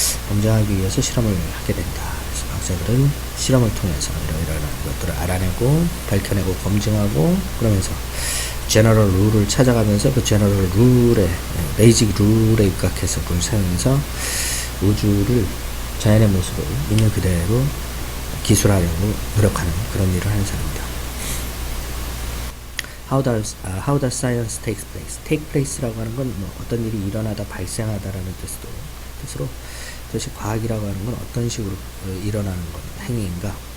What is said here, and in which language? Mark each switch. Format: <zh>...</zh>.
<ko>검증하기 위해서 실험을 하게 된다. 그래서 과학자들은 실험을 통해서 이러이러한 것들을 알아내고 밝혀내고 검증하고, 그러면서 제너럴 룰을 찾아가면서 그 제너럴 룰에, 베이직 룰에 입각해서 그걸 사용해서 우주를, 자연의 모습을 있는 그대로 기술하려고 노력하는 그런 일을 하는 사람입니다.</ko> <en>How does science take place? take place</en> <ko>라고 하는 건 뭐 어떤 일이 일어나다, 발생하다라는 뜻으로 도대체 과학이라고 하는 건 어떤 식으로 일어나는 건 행위인가?</ko>